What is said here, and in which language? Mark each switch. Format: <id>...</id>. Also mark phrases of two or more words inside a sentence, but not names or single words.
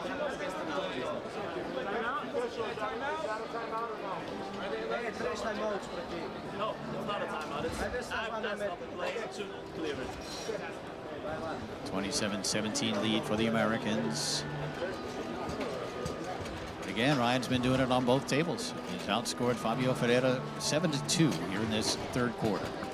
<en>Hey, 3 timeouts</en> <es>para ti.</es> <en>No, it's not a timeout. That's the play to clear it. 27-17 lead for the Americans. Again, Ryan's been doing it on both tables. He's outscored Fabio Ferreira 7-2 here in this third quarter.</en>